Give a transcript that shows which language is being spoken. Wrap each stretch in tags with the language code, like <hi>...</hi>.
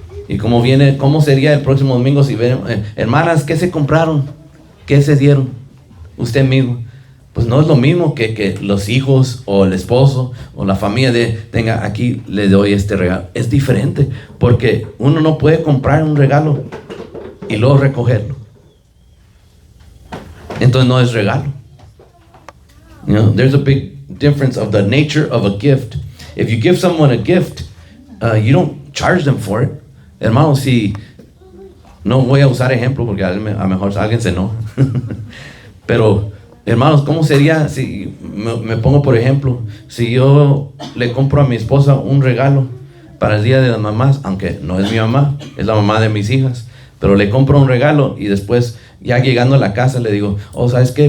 <es>Y ¿cómo sería el próximo domingo si ven, hermanas, ¿qué se compraron? ¿Qué se dieron? Usted mismo. Pues no es lo mismo que los hijos o el esposo o la familia tenga, aquí le doy este regalo. Es diferente, porque uno no puede comprar un regalo y luego recogerlo. Entonces no es regalo.</es> <en>You know, there's a big difference of the nature of a gift. If you give someone a gift, you don't charge them for it.</en> <es>Hermano, si no voy a usar ejemplo porque a lo mejor alguien se enoja. Pero, hermanos, ¿cómo sería si me pongo por ejemplo? Si yo le compro a mi esposa un regalo para el día de las mamás, aunque no es mi mamá, es la mamá de mis hijas, pero le compro un regalo y después, ya llegando a la casa, le digo, oh, ¿sabes qué?</es>